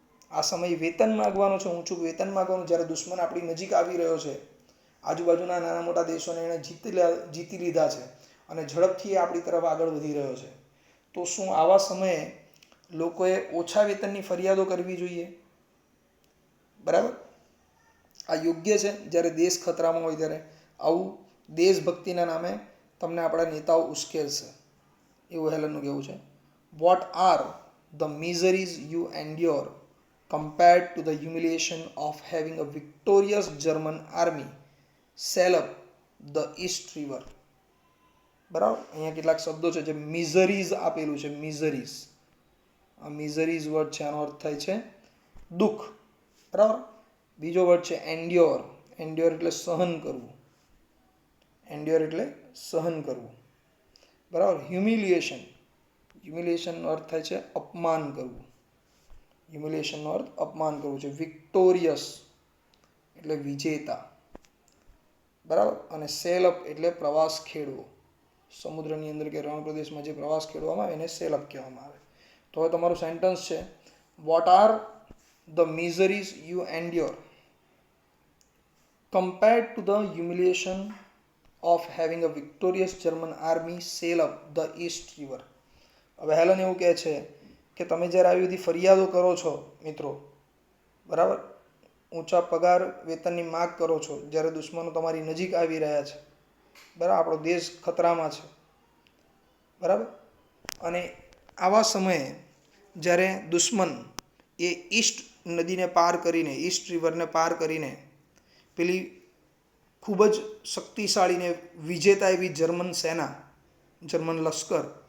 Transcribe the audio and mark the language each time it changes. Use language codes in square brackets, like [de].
[gu] આ સમયે વેતન માગવાનો છે, ઊંચું વેતન માગવાનું. જ્યારે દુશ્મન આપણી નજીક આવી રહ્યો છે, આજુબાજુના નાના મોટા દેશોને એણે જીતી લીધા છે અને ઝડપથી આપણી તરફ આગળ વધી રહ્યો છે, તો શું આવા સમયે લોકોએ ઓછા વેતનની ફરિયાદો કરવી જોઈએ? બરાબર. આ યોગ્ય છે? જ્યારે દેશ ખતરામાં હોય ત્યારે આવું દેશભક્તિના નામે તમને આપણા નેતાઓ ઉશ્કેરશે, એવું હેલનનું કહેવું છે. [en] What are the miseries you endure compared to the humiliation of having a victorious German army sail up the East River. [gu] બરાબર, અહીંયા કેટલાક શબ્દો છે જે મિઝરીઝ આપેલું છે. મિઝરીઝ, આ મિઝરીઝ વર્ડ છે, આનો અર્થ થાય છે દુઃખ. બરાબર. બીજો વર્ડ છે એન્ડ્યોર. એન્ડ્યોર એટલે સહન કરવું. એન્ડ્યોર એટલે સહન કરવું. બરાબર. હ્યુમિલિએશન, હ્યુમિલિએશનનો અર્થ થાય છે અપમાન કરવું. હ્યુમિલિએશનનો અર્થ અપમાન કરવું છે. વિક્ટોરિયસ એટલે વિજેતા. બરાબર. અને સેલ અપ એટલે પ્રવાસ ખેડવો. સમુદ્રની અંદર કે રણ પ્રદેશમાં જે પ્રવાસ ખેડવામાં આવે એને સેલ અપ કહેવામાં આવે. તો હવે તમારું સેન્ટેન્સ છે, [en] What are the miseries you endure compared to the humiliation of having a victorious German army sail up the East River. [gu] હવે હેલન એવું કહે છે કે તમે જ્યારે આવી બધી ફરિયાદો કરો છો મિત્રો, બરાબર, ઊંચા પગાર વેતનની માગ કરો છો, જ્યારે દુશ્મનો તમારી નજીક આવી રહ્યા છે, બરાબર, આપણો દેશ ખતરામાં છે, બરાબર, અને આવા સમયે જ્યારે દુશ્મન એ ઈસ્ટ નદીને પાર કરીને, ઈસ્ટ રિવરને પાર કરીને પેલી ખૂબ જ શક્તિશાળીને વિજેતા એવી જર્મન સેના, જર્મન લશ્કર